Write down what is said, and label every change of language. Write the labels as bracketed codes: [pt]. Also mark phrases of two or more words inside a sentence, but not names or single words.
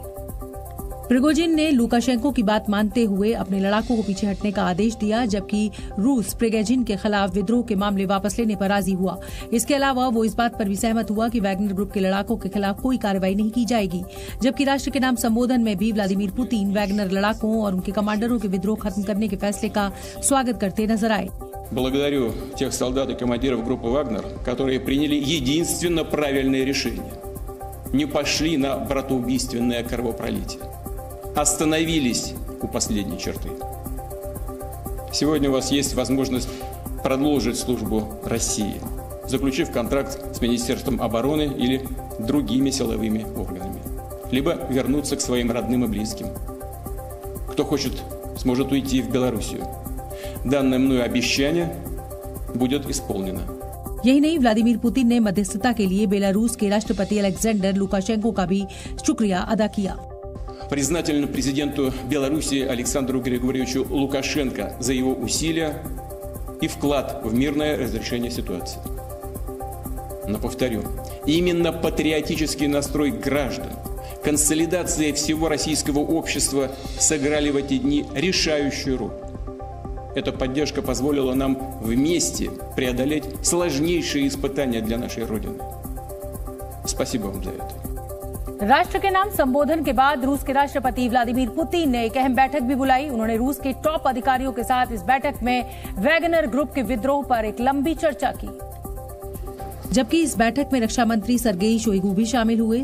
[hi] प्रिगोजिन ने लुकाशेंको की बात मानते हुए अपने लड़ाकों को पीछे हटने का आदेश दिया, जबकि रूस प्रिगोजिन के खिलाफ विद्रोह के मामले वापस लेने पर राजी हुआ। इसके अलावा वो इस बात पर भी सहमत हुआ कि वैगनर ग्रुप के लड़ाकों के खिलाफ कोई कार्रवाई नहीं की जाएगी, जबकि राष्ट्र के नाम संबोधन में भी व्लादिमीर पुतिन वैगनर लड़ाकों और उनके कमांडरों के विद्रोह खत्म करने के फैसले का स्वागत करते नजर आए। [ru] Благодарю тех солдат и командиров группы «Вагнер», которые приняли единственно правильное решение. Не пошли на братоубийственное кровопролитие. Остановились у последней черты. Сегодня у вас есть возможность продолжить службу России, заключив контракт с Министерством обороны или другими силовыми органами, либо вернуться к своим родным и близким. Кто хочет, сможет уйти в Белоруссию. Данное мною обещание будет исполнено. [hi] यही नहीं, व्लादिमीर पुतिन ने मध्यस्थता के लिए बेलारूस के राष्ट्रपति अलेक्जेंडर लुकाशेंको का भी शुक्रिया अदा किया। [ru] Признательны президенту Беларуси Александру Григорьевичу Лукашенко за его усилия и вклад в мирное разрешение ситуации. Но повторю, именно патриотический настрой граждан, консолидация всего российского общества сыграли в эти дни решающую роль. Эта поддержка позволила нам вместе преодолеть сложнейшие испытания для нашей Родины. Спасибо вам за это. [hi] राष्ट्र के नाम संबोधन के बाद रूस के राष्ट्रपति व्लादिमीर पुतिन ने एक अहम बैठक भी बुलाई। उन्होंने रूस के टॉप अधिकारियों के साथ इस बैठक में वैगनर ग्रुप के विद्रोह पर एक लंबी चर्चा की। जबकि इस बैठक में रक्षा मंत्री सर्गेई शोइगु भी शामिल हुए।